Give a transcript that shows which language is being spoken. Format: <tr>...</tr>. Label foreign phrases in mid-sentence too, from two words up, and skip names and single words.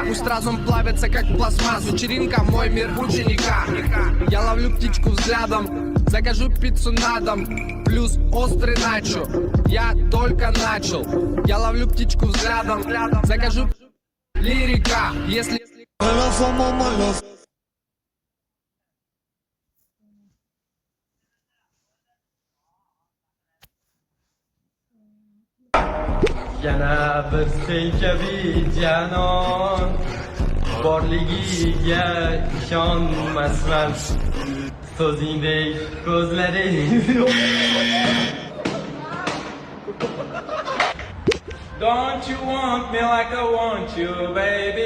<ru>Пусть разум плавится, как пластмасс. Вечеринка, мой мир ученика. Я ловлю птичку взглядом, закажу пиццу на дом, плюс острый начо. Я только начал. Я ловлю птичку взглядом, закажу. Лирика, если</ru> <uz>yana bir sen kabi janon borligiga ishonmasman so'zingdek ko'zlaring</uz> <en>Don't you want me like I want you, baby?</en>